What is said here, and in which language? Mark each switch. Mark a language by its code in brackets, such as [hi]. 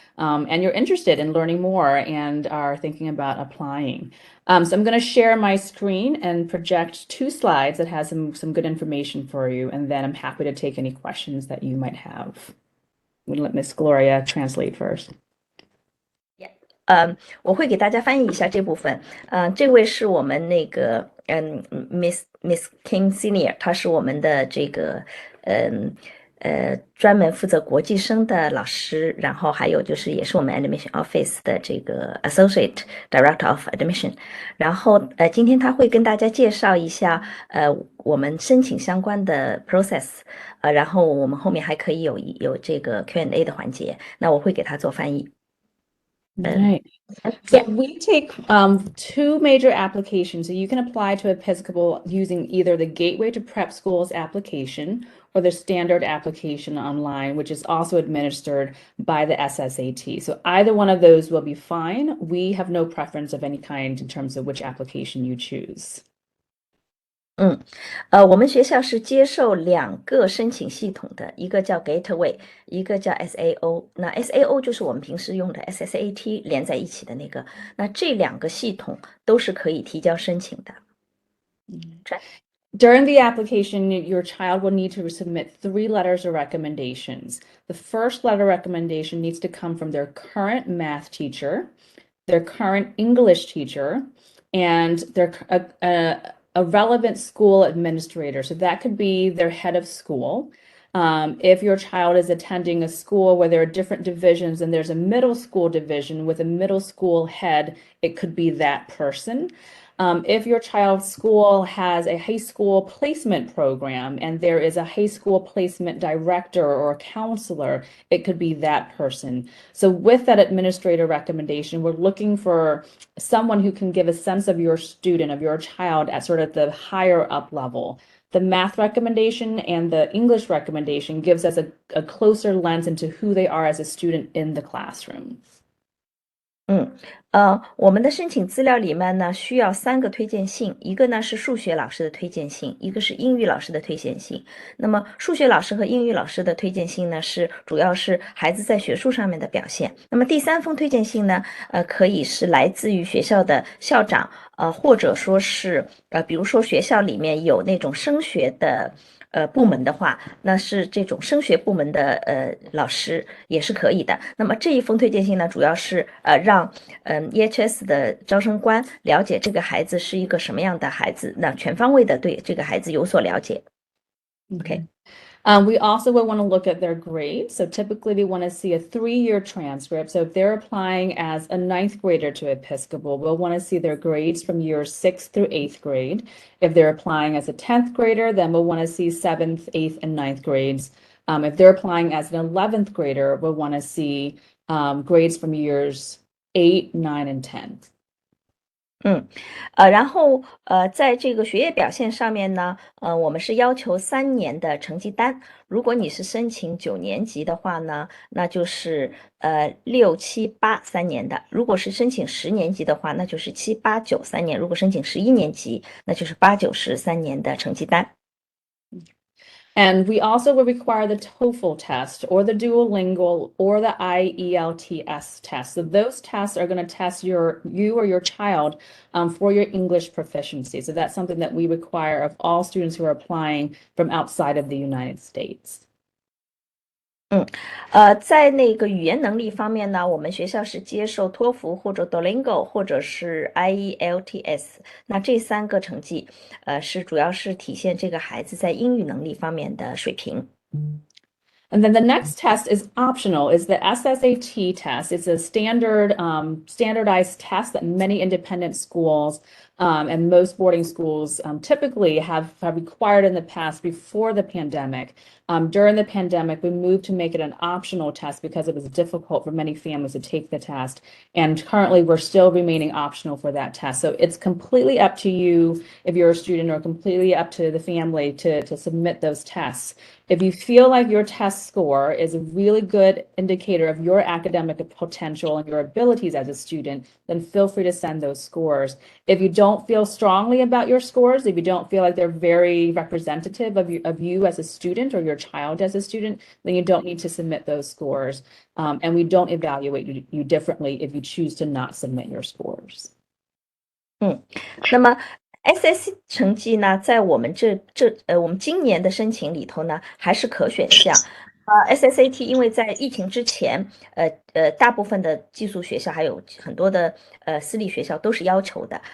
[en] And you're interested in learning more and are thinking about applying. So I'm going to share my screen and project 2 slides that has some good information for you. And then I'm happy to take any questions that you might have. I'm going to let Miss Gloria translate first. [zh] 我会给大家翻译一下这部分。这位是我们那个Miss King Senior， 她是我们的这个专门负责国际生的老师，然后还有就是也是我们 [en] Admission Office [zh] 的这个 [en] Associate Director of Admission。 [zh] 然后今天他会跟大家介绍一下我们申请相关的 process，然后我们后面还可以有这个 Q&A 的环节，那我会给他做翻译。 [en] Right. So we take 2 major applications. So you can apply to Episcopal using either the Gateway to Prep Schools application or the standard application online, which is also administered by the SSAT. So either one of those will be fine. We have no preference of any kind in terms of which application you choose. [zh] 我们学校是接受2个申请系统的，一个叫 Gateway， 一个叫 SAO。那 SAO 就是我们平时用的 SSAT 连在一起的那个。那这2个系统都是可以提交申请的。 [en] During the application, your child will need to submit 3 letters of recommendations. The first letter of recommendation needs to come from their current math teacher, their current English teacher, and their a relevant school administrator. So that could be their head of school. If your child is attending a school where there are different divisions and there's a middle school division with a middle school head, it could be that person. If your child's school has a high school placement program and there is a high school placement director or counselor, it could be that person. So with that administrator recommendation, we're looking for someone who can give a sense of your student, of your child at sort of the higher up level. The math recommendation and the English recommendation gives us a closer lens into who they are as a student in the classroom. [zh] 我们的申请资料里面呢，需要3个推荐信，一个呢是数学老师的推荐信，一个是英语老师的推荐信。那么数学老师和英语老师的推荐信呢，主要是孩子在学术上面的表现。那么第3封推荐信呢，可以是来自于学校的校长，或者说是比如说学校里面有那种升学的部门的话，那是这种升学部门的老师也是可以的。那么这一封推荐信呢，主要是让EHS 的招生官了解这个孩子是一个什么样的孩子，那全方位的对这个孩子有所了解。 [en] Okay. We also will want to look at their grades. So typically they want to see a 3-year transcript. So if they're applying as a 9th grader to Episcopal, we'll want to see their grades from years 6th through 8th grade. If they're applying as a 10th grader, then we'll want to see 7th, 8th, and 9th grades. If they're applying as an 11th grader, we'll want to see grades from years 8, 9, and 10. [zh] 然后在这个学业表现上面呢，我们是要求3年的成绩单。如果你是申请9年级的话呢，那就是6、7、8 3年的；如果是申请10年级的话，那就是7、8、9 3年；如果申请11年级，那就是8、9、10 3年的成绩单。 [en] And we also will require the TOEFL test or the Duolingo or the IELTS test. So those tests are going to test you or your child for your English proficiency. So that's something that we require of all students who are applying from outside of the United States. [zh] 在那个语言能力方面呢，我们学校是接受托福或者 Duolingo 或者是 IELTS，那这3个成绩，是主要是体现这个孩子在英语能力方面的水平。 [en] And then the next test is optional, is the SSAT test. It's a standardized test that many independent schools and most boarding schools typically have required in the past before the pandemic. During the pandemic, we moved to make it an optional test because it was difficult for many families to take the test. And currently, we're still remaining optional for that test. So it's completely up to you if you're a student, or completely up to the family to submit those tests. If you feel like your test score is a really good indicator of your academic potential and your abilities as a student, then feel free to send those scores. If you don't feel strongly about your scores, if you don't feel like they're very representative of you as a student or your child as a student, then you don't need to submit those scores. And we don't evaluate you differently if you choose to not submit your scores. [zh] 那么 SSC 成绩呢，在我们我们今年的申请里头呢，还是可选项。 SSAT 因为在疫情之前，大部分的寄宿学校还有很多的私立学校都是要求的。